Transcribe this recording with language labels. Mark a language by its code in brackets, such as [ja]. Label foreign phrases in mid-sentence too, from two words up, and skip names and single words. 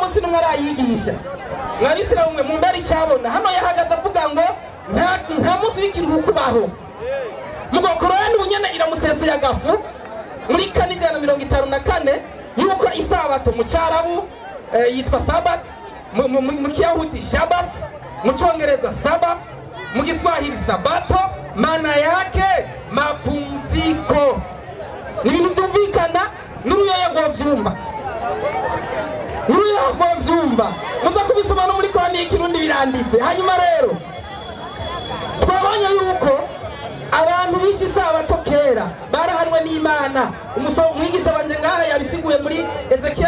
[rn] munsi n'umwe arayigisha mwabisilamu mwe mumbari cyabona hano yahagaze avuga ngo nta munsi w'ikiruhuko baho mugo Qur'ani bunyene iramuseseye agafu muri 154 yuko isabato mu Cyarabu yitwa sabat mu Kiyahudi Shabbat mu Cyongereza Sabat mu Kiswahili Sabato [sw] maana yake mapumziko [rn] ni ibintu byumvikana n'uruyoya rw'avyumba muza kubisoma no muri Qur'ani y'ikirundi biranditse hanyuma rero twabonye yuko abantu bishi isabato kera barahanwe n'Imana umwigisha banje ngaha yabisiguye muri Ezekiel